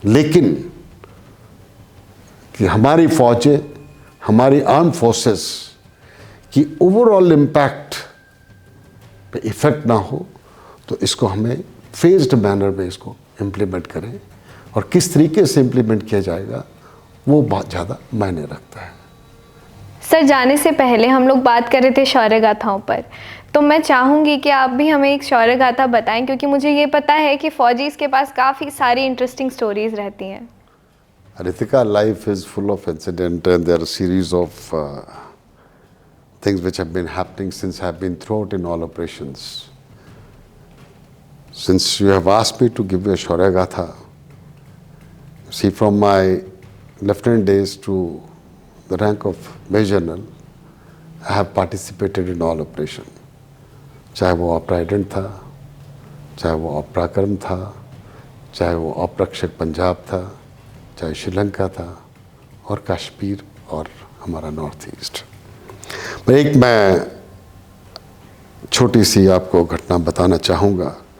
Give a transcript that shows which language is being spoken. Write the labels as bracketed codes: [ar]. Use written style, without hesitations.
[hi] लेकिन कि हमारी फौजें, हमारी आर्म फोर्सेस की ओवरऑल इम्पैक्ट पे इफेक्ट ना हो तो इसको हमें फेज्ड मैनर में इसको इम्प्लीमेंट करें, और किस तरीके से इम्प्लीमेंट किया जाएगा वो बहुत ज़्यादा मायने रखता है। सर जाने से पहले हम लोग बात कर रहे थे शौर्य गाथाओं पर, तो मैं चाहूँगी कि आप भी हमें एक शौर्य गाथा बताएं, क्योंकि मुझे ये पता है कि फौजीज़ के पास काफ़ी सारी इंटरेस्टिंग स्टोरीज रहती हैं। [en] Ritika, life is full of incident and there are a series of things which have been happening since I have been throughout in all operations. Since you have asked me to give you a Shaurya Gatha, see, from my lieutenant days to the rank of Major General, I have participated in all operation. [hi] चाहे वो ऑपरेडेंट था, चाहे वो ऑपराक्रम था, चाहे वो ऑपरक्षक पंजाब था, चाहे श्रीलंका था, और कश्मीर और हमारा नॉर्थ ईस्ट। एक मैं छोटी सी आपको घटना बताना चाहूँगा।